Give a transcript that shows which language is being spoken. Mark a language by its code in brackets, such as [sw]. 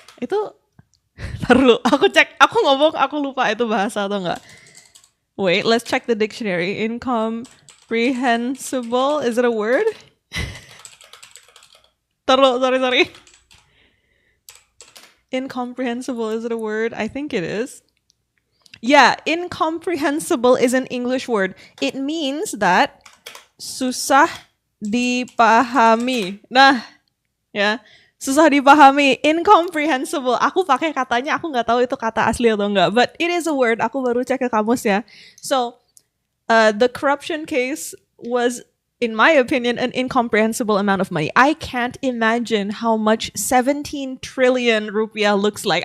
[id] Itu taruh, aku cek, aku ngomong, aku lupa itu bahasa atau enggak. [en] Wait, let's check the dictionary. Incomprehensible, is it a word? [id] Taruh, sorry. [en] Incomprehensible, is it a word? I think it is. Yeah, incomprehensible is an English word. It means that [id] susah dipahami. Nah, ya, susah dipahami. Incomprehensible. Aku pakai katanya, aku nggak tahu itu kata asli atau enggak. [en] But it is a word. [id] Aku baru cek ke kamus ya. [en] So, the corruption case was, in my opinion, an incomprehensible amount of money. I can't imagine how much 17 trillion rupiah looks like.